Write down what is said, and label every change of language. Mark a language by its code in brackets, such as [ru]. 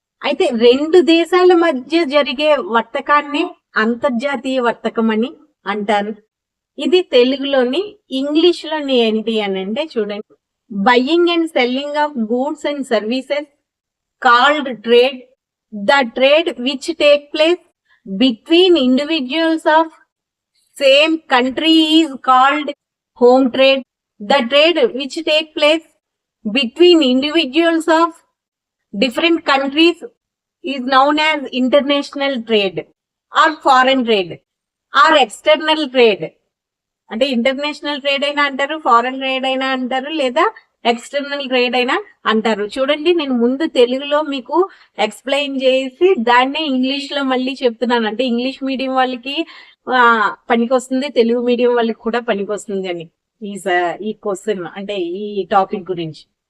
[te] అయితే రెండు దేశాల మధ్య జరిగే వర్తకాన్ని అంతర్జాతీయ వర్తకం అని అంటారు. ఇది తెలుగులోని, ఇంగ్లీష్ లోని ఏంటి అని అంటే చూడండి, [en] Buying and selling of goods and services called trade. The trade which take place between individuals of same country is called home trade. The trade which take place between individuals of different countries is known as international trade or foreign trade or external trade. [te] అంటే international trade అయినా అంటారు, foreign trade అయినా అంటారు, లేదా external trade అయినా అంటారు. చూడండి, నేను ముందు తెలుగులో మీకు ఎక్స్ప్లెయిన్ చేసి దాన్నే ఇంగ్లీష్ లో మళ్ళీ చెప్తున్నాను. అంటే ఇంగ్లీష్ మీడియం వాళ్ళకి పనికొస్తుంది, తెలుగు మీడియం వాళ్ళకి కూడా పనికొస్తుంది అని ఈ క్వశ్చన్ అంటే ఈ టాపిక్ గురించి.